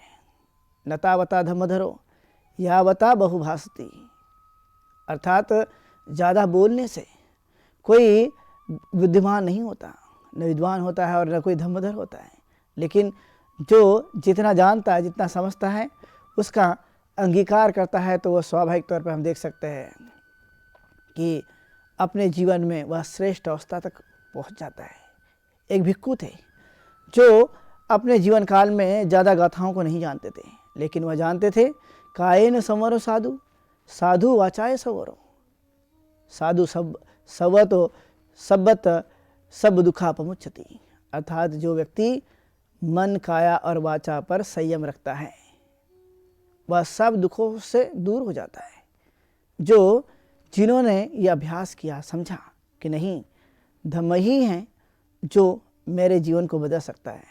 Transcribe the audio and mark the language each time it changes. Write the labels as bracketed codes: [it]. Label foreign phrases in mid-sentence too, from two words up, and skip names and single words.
[pi] नतावता धर्मधरो यावता बहुभाषति, [hi] अर्थात ज़्यादा बोलने से कोई विद्वान नहीं होता, न विद्वान होता है और न कोई धर्मधर होता है, लेकिन जो जितना जानता है, जितना समझता है, उसका अंगीकार करता है, तो वह स्वाभाविक तौर पर हम देख सकते हैं कि अपने जीवन में वह श्रेष्ठ अवस्था तक पहुंच जाता है। एक भिक्खु थे जो अपने जीवन काल में ज़्यादा गाथाओं को नहीं जानते थे, लेकिन वह जानते थे [pi] कायेन संवरो साधु, साधु वाचाय संवरो, साधु सवतो सब्बत सब दुखापमुच्यति, [hi] अर्थात जो व्यक्ति मन, काया और वाचा पर संयम रखता है वह सब दुखों से दूर हो जाता है। जिन्होंने ये अभ्यास किया, समझा कि नहीं, धम्म ही है जो मेरे जीवन को बदल सकता है।